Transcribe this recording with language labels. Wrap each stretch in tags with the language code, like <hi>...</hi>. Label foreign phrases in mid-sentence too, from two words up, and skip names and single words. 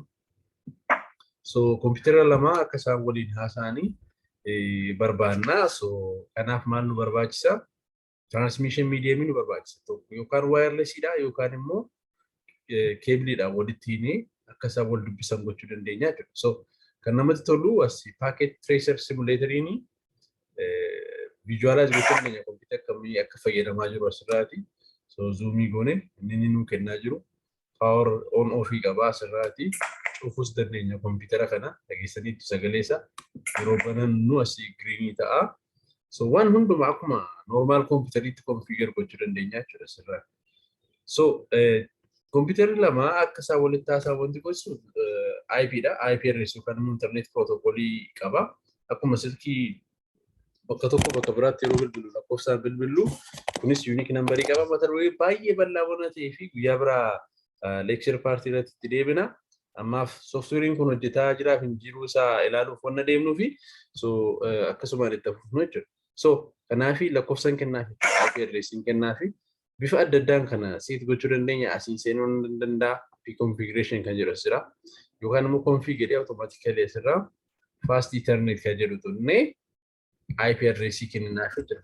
<om>So computer lama akka isaan waliin haasa'anii barbaanna. So kanaaf maal nu barbaachisa?</om> <en>Transmission medium</en> <om>nu barbaachisa. Tokko yookaan wireless dha yookaan immoo keebiliidha walitti akka isaan wal dubbisan gochuu dandeenya jechuudha. So kan namatti tolu as</om> <en>packet tracer simulator</en> <om>ini visualize gochuu dandeenya computer kamii akka fayyadamaa jiru asirraati. So zoom goone inni nu kennaa jiru</om> <en>power on off</en> <om>qaba asirraati. Cufus dandeenya computer kana dhageessanii sagalee isaa yeroo banannu asii green ta'a. So waan hunduma akkuma normal computeritti configure gochuu dandeenya jechuudha asirraa. So computer lama akka isaa walitti haasaa wanti gochuu IP da</om> <en>IP address</en> <om>yookaan</om> <en>internet protocol</en> <om>qaba. Akkuma silkii bakka tokko bakka biraatti yeroo bilbilu lakkoofsaan bilbilu kunis</om> <en>unique number</en> <om>qaba. Mata duree baay'ee bal'aa waan ta'eef guyyaa biraa</om> <en>lecture party</en> <om>irratti itti deebina. Ammaaf software kun hojjetaa jiraaf hin jiru isaa ilaaluuf wanna deemnuufi so akkasumaan itti fufnu jechuudha. So kanaafi lakkoofsan kennaafi</om> <en>IP address</en> <om>kennaafi bifa adda addaan kana set gochuu dandeenya. Asiin seenuu danda'a configuration kan jedhu asirra yookaan immoo</om> <en>configure automatically</en> <om>asirra</om> <en>fast ethernet</en> <om>kan jedhu tunne</om> <en>IP address</en> <om>kennaaf jira.</om>